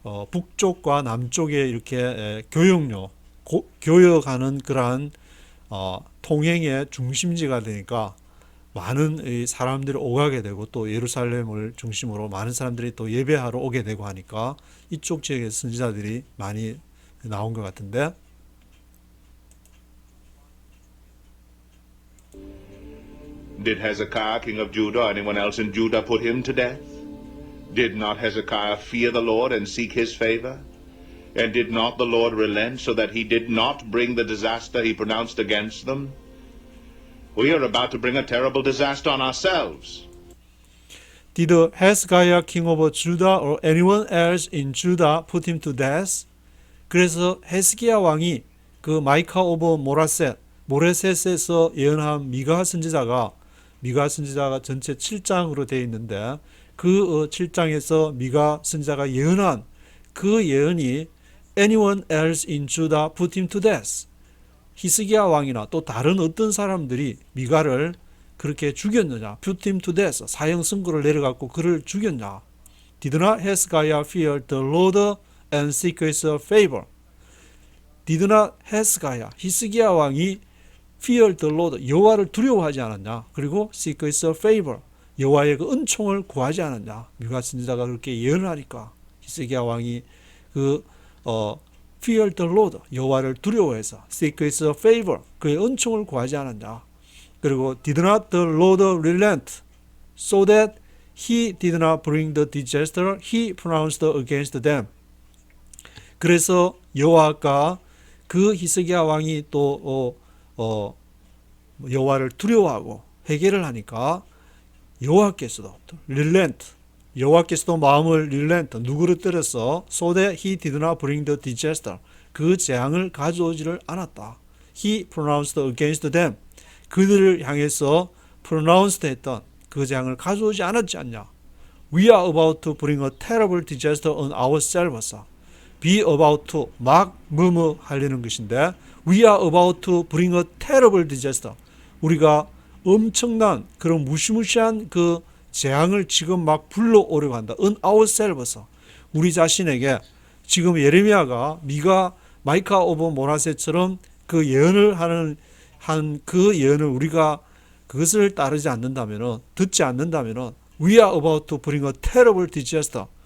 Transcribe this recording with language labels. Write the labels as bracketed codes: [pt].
[ko] 북쪽과 남쪽에 이렇게 교역로, 교역하는 그러한 통행의 중심지가 되니까 많은 이 사람들이 오가게 되고 또 예루살렘을 중심으로 많은 사람들이 또 예배하러 오게 되고 하니까 이쪽 지역의 선지자들이 많이 나온 것 같은데, [en] Did Hezekiah, king of Judah, or anyone else in Judah put him to death? Did not Hezekiah fear the Lord and seek his favor? And did not the Lord relent so that he did not bring the disaster he pronounced against them? We are about to bring a terrible disaster on ourselves. Did Hezekiah king of Judah or anyone else in Judah put him to death? [ko] 그래서 헤스기야 왕이 그 마이카 오브 모레셋에서 예언한 미가 선지자가 전체 7장으로 되어 있는데 그 7장에서 미가 선지자가 예언한 그 예언이 [en] anyone else in Judah put him to death. [ko] 히스기야 왕이나 또 다른 어떤 사람들이 미가를 그렇게 죽였느냐, [en] put him to death, [ko] 사형 선고를 내려갖고 그를 죽였냐. [en] Did not Hezekiah fear the Lord and seek his favor? Did not Hezekiah, [ko] 히스기야 왕이 [en] fear the Lord, [ko] 여호와를 두려워하지 않았냐. 그리고 [en] seek his favor, [ko] 여호와의 그 은총을 구하지 않았냐. 미가 선지자가 그렇게 예언을 하니까 히스기야 왕이 [en] fear the Lord, [ko] 여호와를 두려워해서 [en] seek his favor, [ko] 그의 은총을 구하지 않았냐. [en] 그리고 did not the Lord relent so that he did not bring the disaster he pronounced against them. [ko] 그래서 여호와가 그 히스기야 왕이 또 여호와를 두려워하고 회개를 하니까 여호와께서도 relent, 여호와께서도 마음을 relent, 누구를 때려서 [en] so that he did not bring the disaster, [ko] 그 재앙을 가져오지를 않았다. [en] He pronounced against them, [ko] 그들을 향해서 pronounced 했던 그 재앙을 가져오지 않았지 않냐. [en] We are about to bring a terrible disaster on ourselves. Be about to, 막 하려는 것인데 We are about to bring a terrible disaster. [ko] 우리가 엄청난 그런 무시무시한 그 재앙을 지금 막 불러오려고 한다. [en] On ourselves. [ko] 우리 자신에게 지금 예레미야가 마이카 오브 모라셋처럼 그 예언을 한 그 예언을 우리가 그것을 따르지 않는다면은, 듣지 않는다면은 [en] We are about to bring a terrible disaster.